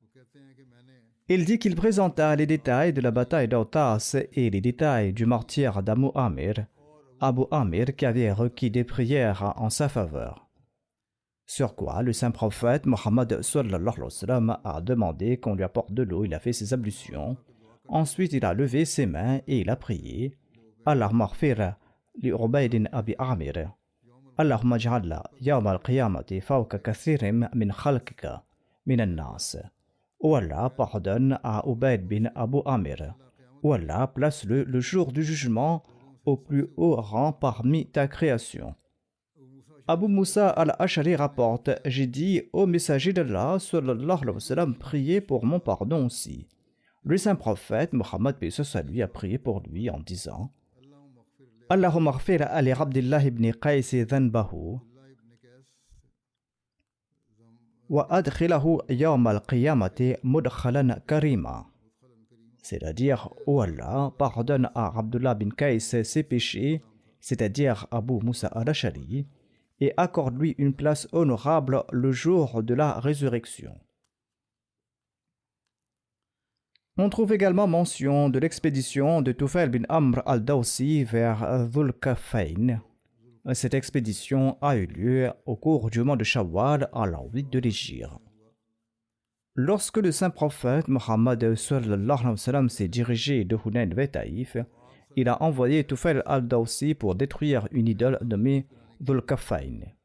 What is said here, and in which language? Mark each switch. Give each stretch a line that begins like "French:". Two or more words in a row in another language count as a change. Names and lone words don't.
French: Il dit qu'il présenta les détails de la bataille d'Autas et les détails du martyre d'Abu Amir, qui avait requis des prières en sa faveur. Sur quoi le saint prophète Mohammed
Arabic: صلى الله عليه وسلم
French: a demandé qu'on lui apporte de l'eau. Il a fait ses ablutions. Ensuite, il a levé ses mains et il a prié.
Arabic: اللهم اغفر لعبيد أبي عامر. اللهم اجعلنا يوم القيامة فوق كثير من خلقك من الناس.
French: Oh Allah, pardonne à Ubayd bin Abu Amir. Oh Allah, place-le le jour du jugement au plus haut rang parmi ta création. Abu Musa al-Ash'ari rapporte: j'ai dit au messager d'Allah
Arabic: صلى الله عليه وسلم,
French: priez pour mon pardon aussi. Le saint prophète Mohammed lui a prié pour lui en disant:
Arabic: اللهم اغفر لعبد الله بن قيس ذنبه وأدخله يوم القيامة مدخلا كريما.
French: C'est-à-dire, ô Allah, pardonne à Abdullah bin Qais ses péchés, c'est-à-dire Abu Musa al-Ash'ari, et accorde-lui une place honorable le jour de la résurrection. On trouve également mention de l'expédition de Tufail bin Amr al-Dawsi vers Dhul Kafayn. Cette expédition a eu lieu au cours du mois de Shawwal à la 8 de l'Hégire. Lorsque le saint prophète Mohammed
Arabic: صلى الله عليه وسلم
French: s'est dirigé de Hunayn vers Taïf, il a envoyé Tufail al-Dawsi pour détruire une idole nommée Dhul Kafayn.